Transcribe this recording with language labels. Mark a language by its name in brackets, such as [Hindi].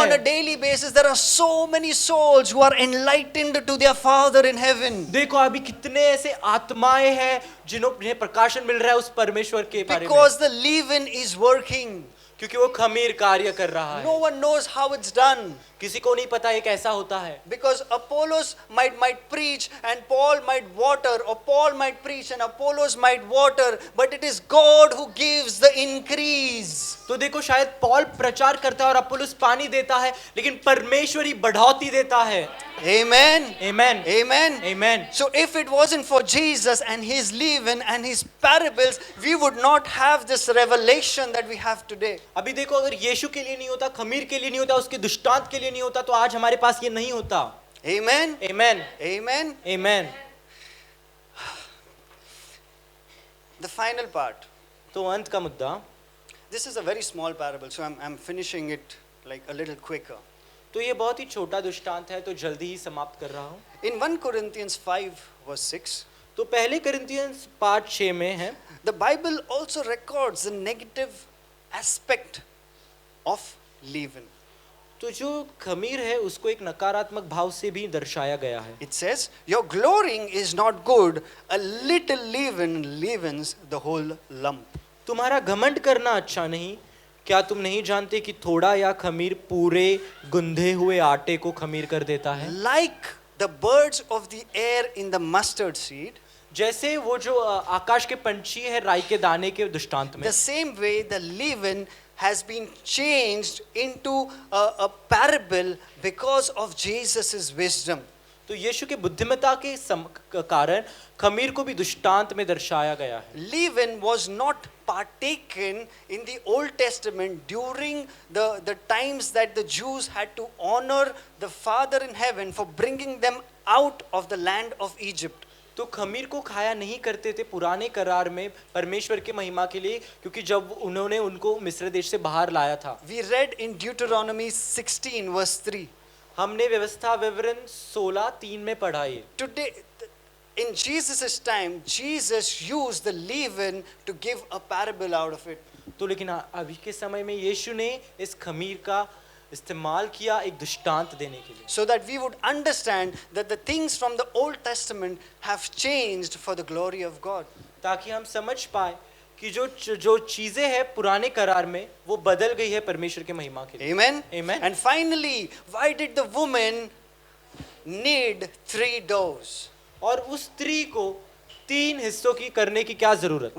[English] On a [Hindi] है. [English] daily basis, there are so many souls who are enlightened to their Father in heaven. [Hindi] देखो अभी कितने ऐसे आत्माएं हैं जिन्हें प्रकाशन मिल रहा है उस परमेश्वर के बारे में, [English] Because the leaven is working. [Hindi] क्योंकि वो खमीर कार्य कर रहा है. [English] No one knows how it's done. [Hindi] किसी को नहीं पता ये कैसा होता है. [English] Because Apollos might preach and Paul might water, or Paul might preach and Apollos might water, but it is God who gives the increase. [Hindi] तो देखो शायद पौल प्रचार करता है और अपुल्लोस पानी देता है, लेकिन परमेश्वर ही बढ़ौती देता है. [English] Amen. Amen. Amen. Amen. So if it wasn't for Jesus and his leaven and his parables, we would not have this revelation that we have today. [Hindi] अभी देखो अगर यीशु के लिए नहीं होता, खमीर के लिए नहीं होता, उसके दृष्टांत के लिए नहीं होता, तो आज हमारे पास ये नहीं होता. [English] Amen. Amen. Amen. Amen. The final part. [Hindi] तो अंत का मुद्दा, [English] This is a very small parable, so I'm finishing it like a little quicker. [Hindi] तो ये बहुत ही छोटा दृष्टांत है, तो जल्दी ही समाप्त कर रहा हूँ. [English] In 1 Corinthians 5 verse 6, [Hindi] तो पहले कुरिन्थियंस 5:6 में है, [English] the Bible also records the negative aspect of leaven. [Hindi] तो जो खमीर है उसको एक नकारात्मक भाव से भी दर्शाया गया है. [English] It says, your glorying is not good, a little leaven leavens the whole lump. [Hindi] तुम्हारा घमंड करना अच्छा नहीं. क्या तुम नहीं जानते कि थोड़ा या खमीर पूरे गुंधे हुए आटे को खमीर कर देता है. [English] Like the birds of the air in the mustard seed, [Hindi] जैसे वो जो आकाश के पंछी है राई के दाने के दृष्टांत में, [English] the same way the leaven has been changed into a parable because of Jesus' wisdom. [Hindi] तो यीशु की बुद्धिमत्ता के कारण खमीर को भी दृष्टांत में दर्शाया गया है। [English] Leaven was not partaken in the Old Testament during the times that the Jews had to honor the Father in heaven for bringing them out of the land of Egypt. [Hindi] तो खमीर को खाया नहीं करते थे पुराने करार में परमेश्वर के महिमा के लिए, क्योंकि जब उन्होंने उनको मिस्र देश से बाहर लाया था। [English] We read in Deuteronomy 16 verse 3. [Hindi] हमने व्यवस्था विवरण 16:3 में पढ़ा है। [English] Today, in Jesus' time, Jesus used the leaven to give a parable out of it. [Hindi] तो लेकिन अभी के समय में यीशु ने इस खमीर का इस्तेमाल किया एक दृष्टांत देने के लिए, [English] So that we would understand that the things from the Old Testament have changed for the glory of God. [Hindi] ताकि हम समझ पाए कि जो चीजें हैं पुराने करार में वो बदल गई है परमेश्वर के महिमा के लिए। [English] Amen? Amen. And finally, why did the woman need 3 doors? [Hindi] और उस स्त्री को 3 हिस्सों की करने की क्या जरूरत?